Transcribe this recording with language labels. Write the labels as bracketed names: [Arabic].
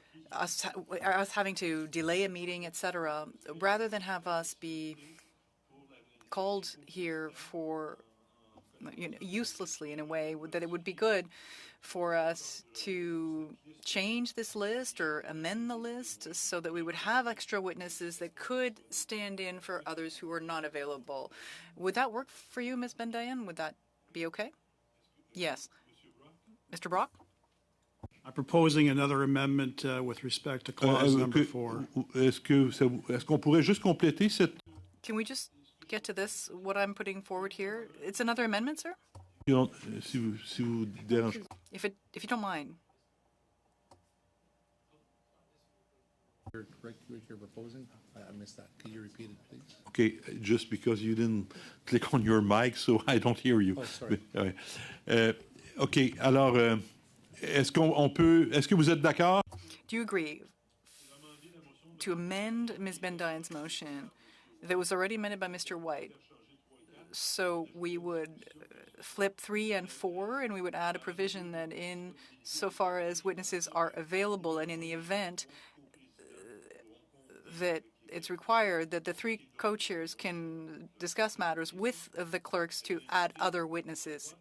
[English] us having to delay a meeting, etc., rather than have us be called here for uselessly in a way, that it would be good for us to change this list or amend the list so that we would have extra witnesses that could stand in for others who are not available. Would that work for you, Ms. Bendayan? Would that be okay? Yes. Mr. Brock? I'm proposing another amendment with respect to clause number 4. [French] Est-ce qu'on pourrait juste compléter cette... [English] Can we just get to this, what I'm putting forward here? It's another amendment, sir? [French] Si vous dérange... [English] If you don't mind. What you're proposing? I missed that. Could you repeat it, please? Okay, just because you didn't click on your mic, so I don't hear you. Oh, sorry. Ouais. [French] OK, alors, est-ce que vous êtes d'accord? [English] Do you agree to amend Ms. Bendayan's motion that was already amended by Mr. White? So we would flip 3 and 4, and we would add a provision that in so far as witnesses are available and in the event that it's required, that the 3 co-chairs can discuss matters with the clerks to add other witnesses.